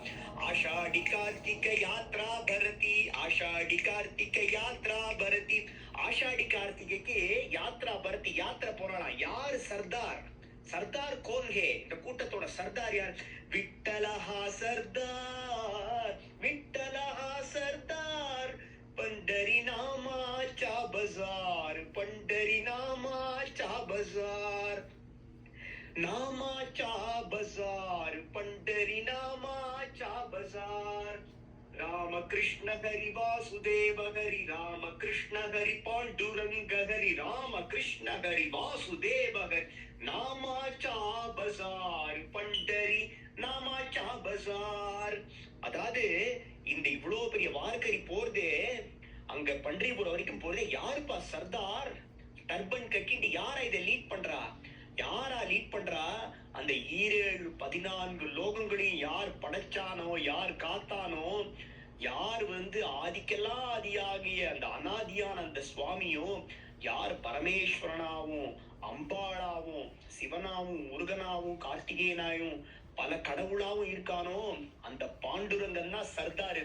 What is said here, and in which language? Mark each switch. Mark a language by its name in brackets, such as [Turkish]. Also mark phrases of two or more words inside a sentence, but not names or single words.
[Marathi] आषाढी कार्तिकी यात्रा भरती, आषाढी कार्तिकी यात्रा भरती. [Tamil] ஆஷாடி கார்த்திகைக்கு [Marathi] यात्रा भरती, [Tamil] யாத்திரை போறாளாம். யாரு சர்தார்? [Marathi] सरदार कोण आहे, [Tamil] இந்த கூட்டத்தோட சர்தார் யார்? [Marathi] विठ्ठल हा सरदार, विठ्ठल हा सरदार, पंढरी नामाचा बाजार, पंढरी नामाचा बाजार, नामाचा बाजार, पंढरी नामाचा बाजार. राम कृष्ण हरि वासुदेव हरि, राम कृष्ण हरि पांडुरंग हरि, राम कृष्ण हरि वासुदेव हरि, नामाचा बाजार, पंढरी नामाचा बाजार. [Tamil] அதாவது இந்த இவ்வளவு பெரிய வார்கரி போறதே, அங்க பன்றிபுரம் வரைக்கும் போறதே யாருப்பா சர்தார்? டர்பன் கட்டிட்டு யாரா இதை லீட் பண்றா? யாரா லீட் பண்றா? அந்த 14 லோகங்களையும் யார் படைச்சானோ, யார் காத்தானோ, யார் வந்து ஆதிக்கெல்லாம் ஆதியாகிய அந்த அனாதியான அந்த சுவாமியும், யார் பரமேஸ்வரனாவும் அம்பாளாவும் சிவனாவும் முருகனாவும் கார்த்திகேயனாயும் பல கடவுளாவும் இருக்கானோ, அந்த பாண்டுரங்கன் தான் சர்தார்.